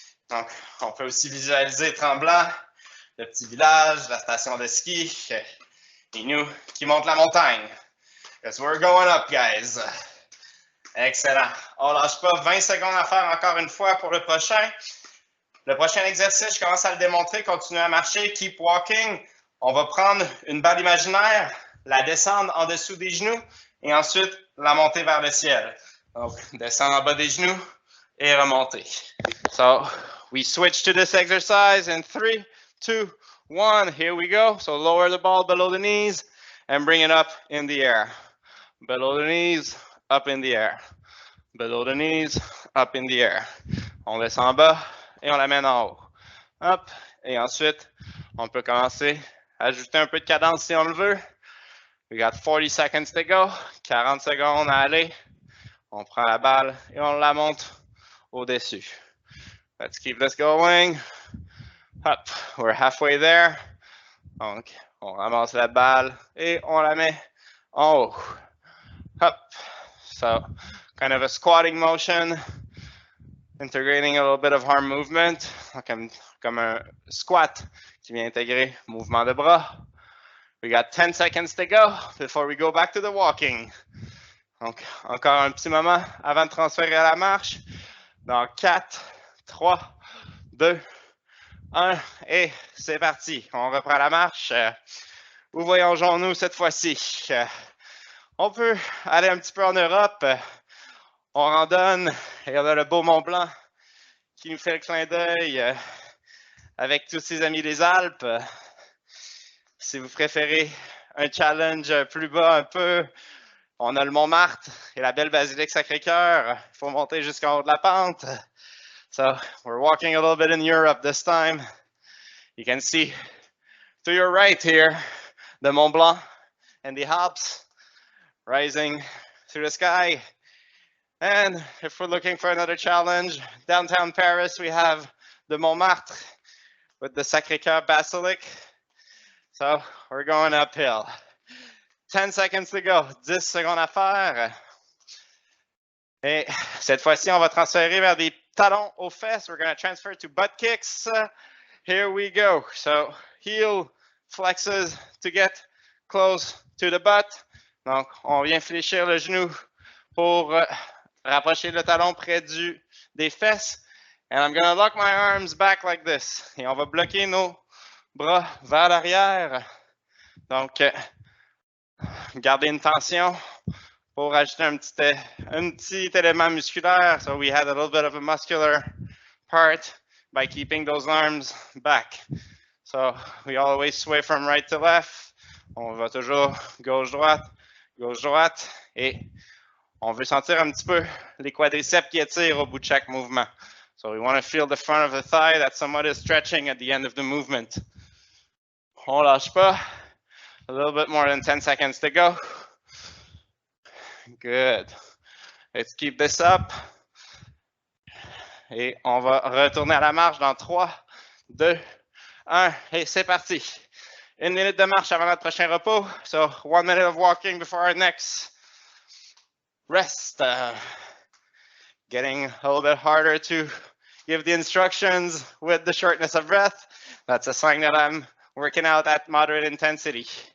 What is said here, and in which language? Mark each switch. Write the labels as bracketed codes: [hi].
[fr] Donc, on peut aussi visualiser Tremblant, le petit village, la station de ski, et nous qui montent la montagne. [en] Because we're going up, guys. [fr] Excellent. On lâche pas. 20 secondes à faire encore une fois pour le prochain. Le prochain exercice, je commence à le démontrer. Continuez à marcher. [en] Keep walking. [fr] On va prendre une balle imaginaire, la descendre en dessous des genoux et ensuite la monter vers le ciel. Donc, descendre en bas des genoux et remonter. [en] So, we switch to this exercise in 3, 2, 1. Here we go. So, lower the ball below the knees and bring it up in the air. Below the knees, up in the air. Below the knees, up in the air. [fr] On descend en bas et on l'amène en haut. Hop. Et ensuite, on peut commencer à ajouter un peu de cadence si on le veut. [en] We got 40 seconds to go. [fr] 40 secondes à aller. On prend la balle et on la monte au-dessus. [en] Let's keep this going. Hop. We're halfway there. [fr] Donc, on ramasse la balle et on la met en haut. Hop. [en] So, kind of a squatting motion, integrating a little bit of arm movement, [fr] comme un squat qui vient intégrer mouvement de bras. [en] We got 10 seconds to go before we go back to the walking. [fr] Donc, encore un petit moment avant de transférer à la marche. Dans 4, 3, 2, 1, et c'est parti. On reprend la marche. Où voyageons-nous cette fois-ci? On peut aller un petit peu en Europe. On randonne et on a le beau Mont Blanc qui nous fait le clin d'œil avec tous ses amis des Alpes. Si vous préférez un challenge plus bas un peu, on a le Montmartre et la belle basilique Sacré-Cœur. Il faut monter jusqu'en haut de la pente. [en] So we're walking a little bit in Europe this time. You can see to your right here, the Mont Blanc and the Alps rising through the sky. And if we're looking for another challenge, downtown Paris, we have the Montmartre with the Sacré-Cœur Basilic. So we're going uphill. 10 seconds to go. [fr] 10 secondes à faire. Et cette fois-ci, on va transférer vers des talons aux fesses. [en] We're going to transfer to butt kicks. Here we go. So heel flexes to get close to the butt. [fr] Donc, on vient fléchir le genou pour rapprocher le talon près des fesses. [en] And I'm going to lock my arms back like this. [fr] Et on va bloquer nos bras vers l'arrière. Donc, gardez une tension pour ajouter un petit élément musculaire. [en] So we had a little bit of a muscular part by keeping those arms back. So we always sway from right to left. [fr] On va toujours gauche-droite, gauche-droite. Et on veut sentir un petit peu les quadriceps qui étirent au bout de chaque mouvement. [en] So we want to feel the front of the thigh that somewhat is stretching at the end of the movement. [fr] On lâche pas. [en] A little bit more than 10 seconds to go. Good. Let's keep this up. [fr] Et on va retourner à la marche dans 3, 2, 1. Et c'est parti. 1 minute de marche avant notre prochain repos. [en] So 1 minute of walking before our next rest. Getting a little bit harder to give the instructions with the shortness of breath. That's a sign that I'm working out at moderate intensity.